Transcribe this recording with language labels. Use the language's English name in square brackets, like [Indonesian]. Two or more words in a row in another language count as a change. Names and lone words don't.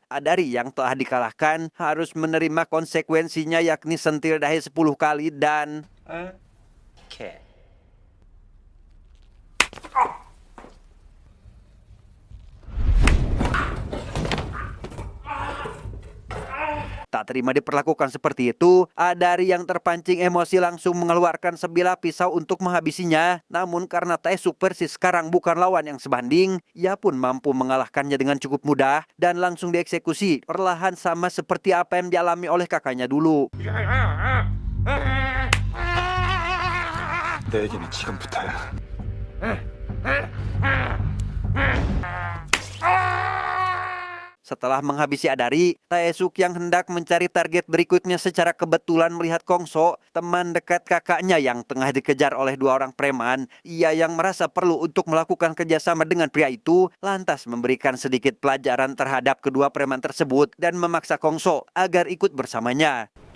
[Indonesian] Adari yang telah dikalahkan harus menerima konsekuensinya, yakni sentil dahi 10 kali dan tak terima diperlakukan seperti itu, Adari yang terpancing emosi langsung mengeluarkan sebilah pisau untuk menghabisinya. Namun karena Taesuk persis sekarang bukan lawan yang sebanding, ia pun mampu mengalahkannya dengan cukup mudah dan langsung dieksekusi perlahan sama seperti apa yang dialami oleh kakaknya dulu. [Korean] 내 얘기는 지금부터야. [Indonesian] Setelah menghabisi Adari, Taesuk yang hendak mencari target berikutnya secara kebetulan melihat Kongso, teman dekat kakaknya yang tengah dikejar oleh 2 orang preman. Ia yang merasa perlu untuk melakukan kerjasama dengan pria itu, lantas memberikan sedikit pelajaran terhadap kedua preman tersebut dan memaksa Kongso agar ikut bersamanya.